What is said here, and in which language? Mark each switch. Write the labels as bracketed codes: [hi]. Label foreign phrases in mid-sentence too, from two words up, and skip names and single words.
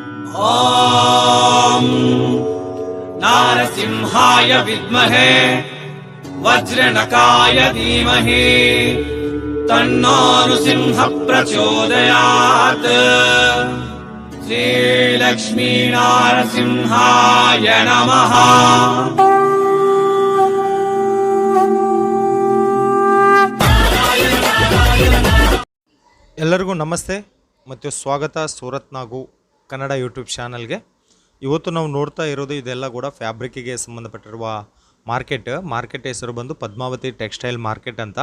[sa] ॐ नारसिंहाय विद्महे वज्रनकाय धीमहि तन्नो नृसिंहः प्रचोदयात्। श्रीलक्ष्मी नारसिंहाय नमः। [kn] ಎಲ್ಲರಿಗೂ ನಮಸ್ತೆ ಮತ್ತು ಸ್ವಾಗತ ಸೂರತ್ ನಾಗು ಕನ್ನಡ ಯೂಟ್ಯೂಬ್ ಚಾನಲ್ಗೆ. ಇವತ್ತು ನಾವು ನೋಡ್ತಾ ಇರೋದು ಇದೆಲ್ಲ ಕೂಡ ಫ್ಯಾಬ್ರಿಕ್ಕಿಗೆ ಸಂಬಂಧಪಟ್ಟಿರುವ ಮಾರ್ಕೆಟ್ ಹೆಸರು ಬಂದು ಪದ್ಮಾವತಿ ಟೆಕ್ಸ್ಟೈಲ್ ಮಾರ್ಕೆಟ್ ಅಂತ.